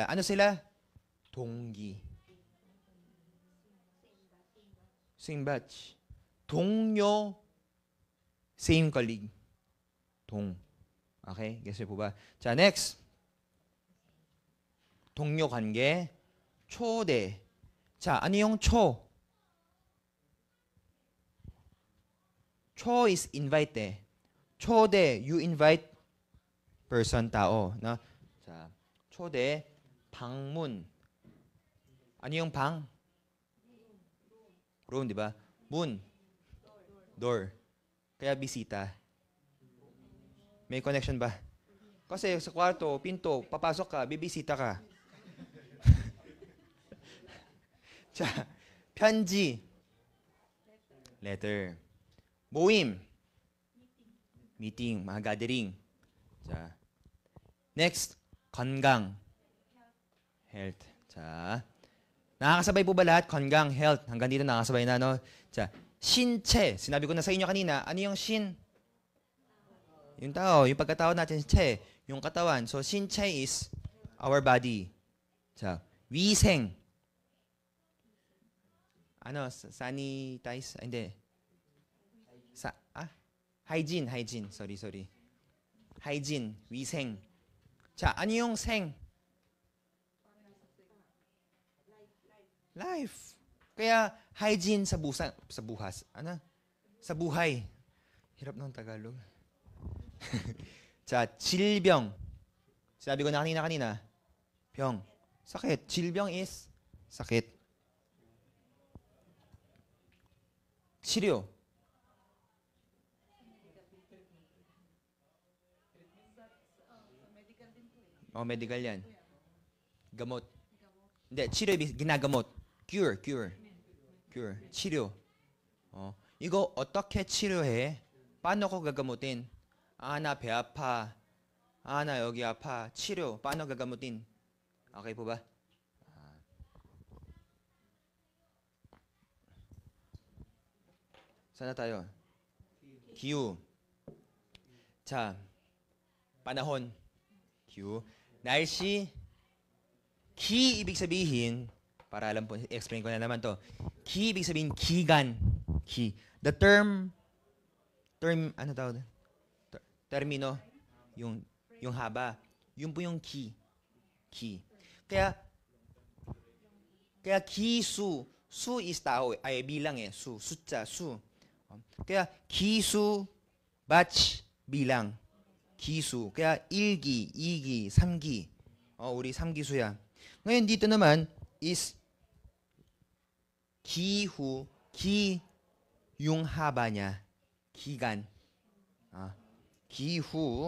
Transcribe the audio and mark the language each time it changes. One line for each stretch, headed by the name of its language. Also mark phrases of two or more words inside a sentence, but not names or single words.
Filipino: Ano sila?
Korean: 동기.
English: Same batch. 동료, same colleague.
Filipino: Okay? Guess po ba? 자, next.
Korean: 동료 관계, 초대. 자,
Filipino: ano yung 초? 초 is invite eh.
English: 초대, you invite person,
Filipino: tao. No?
Korean: 자, 초대, 방문.
Filipino: Ano yung 방? Room, di ba? 문, door. Kaya bisita. May connection ba? Kasi sa kwarto, pinto, papasok ka, bibisita ka.
Korean: 자, 편지.
English: Letter. 모임.
Filipino: Meeting, mga gathering.
Korean: 자, next, 건강.
English: Health.
Korean: 자,
Filipino: nakakasabay po ba lahat?
Korean: 건강, health.
Filipino: Hanggang dito nakakasabay na, no?
Korean: 자, 신체.
Filipino: Sinabi ko na sa inyo kanina, ano yung shin? Yung tao, yung pagkatao natin, che. Yung katawan. So,
English: 신체 is our body.
Korean: 자, 위생.
Filipino: sanitize, hindi.
English: Hygiene. Sorry. Hygiene,
Korean: 위생. 자,
Filipino: ano yung seng?
English: Life.
Filipino: Kaya hygiene sa buhas. Sa buhay. Hirap ng Tagalog.
Korean: 자, 질병.
Filipino: Sabi ko na kanina. 병. sakit. 질병 is sakit. 치료.
English: Medical yan.
Filipino: Gamot. Hindi, 치료 ginagamot. Cure.
Korean: 치료. 이거 어떻게 치료해?
Filipino: paano ko gagamutin?
Korean: 나 배 아파. 나 여기 아파. 치료.
Filipino: paano gagamutin? Okay po ba? Sana tayo?
Korean: 기후. 자, panahon. 기후. 날씨.
Filipino: 기 ibig sabihin, para alam po, explain ko na naman to.
Korean: 기
Filipino: ibig sabihin
Korean: 기간. 기.
English: The term,
Filipino: ano tawag? Termino, yung haba. Yun po yung ki. Kaya 기수, 수 is tao, ay bilang 숫자, 수. kaya 기수, batch, bilang.
Korean: 기수. kaya 1기, 2기, 3기. 우리 3기수야.
Filipino: ngayon dito naman is 기후, yung haba niya.
Korean: 기간. 기후.